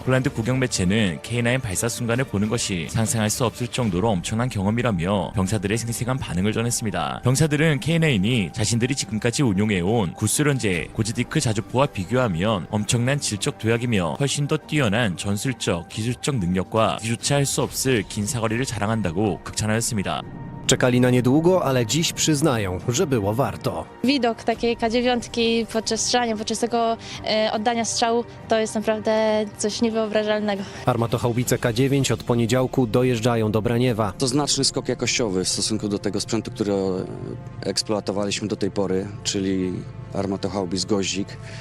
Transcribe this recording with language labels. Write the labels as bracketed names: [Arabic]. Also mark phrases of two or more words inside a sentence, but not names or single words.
[Korean] 폴란드 국영 매체는 K9 발사 순간을 보는 것이 상상할 수 없을 정도로 엄청난 경험이라며 병사들의 생생한 반응을 전했습니다. 병사들은 K9이 자신들이 지금까지 운용해온 구수련제 고즈디크 자주포와 비교하면 엄청난 질적 도약이며 훨씬 더 뛰어난 전술적, 기술적 능력과 뒤조차 할 수 없을 긴 사거리를 자랑한다고 극찬하였습니다. [Polish] Czekali na niedługo, ale dziś przyznają, że było warto. Widok takiej K9 podczas strzelania, podczas tego oddania strzału, to jest naprawdę coś niewyobrażalnego. Armatochaubice K9 od poniedziałku dojeżdżają do Braniewa. To znaczny skok jakościowy w stosunku do tego sprzętu, który eksploatowaliśmy do tej pory, czyli armatochaubic Goździk.